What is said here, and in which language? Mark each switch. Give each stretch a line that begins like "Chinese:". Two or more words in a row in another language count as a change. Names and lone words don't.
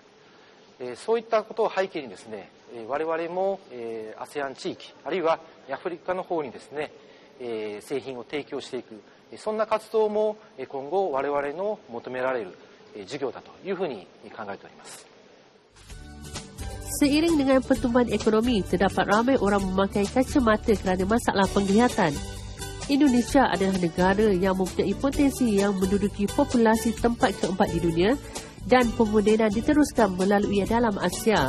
Japanese: そういったことを背景にですね、我々も ASEAN 地域あるいはアフリカの方にですね、製品を提供していく、そんな活動も今後我々の求められる事業だというふうに考えております。
Malay: Seiring dengan pertumbuhan ekonomi, terdapat ramai orang memakai kacamata kerana masalah penglihatan. Indonesia adalah negara yang mempunyai potensi yang menduduki populasi tempat keempat di dunia dan pemodenan diteruskan melalui dalam Asia.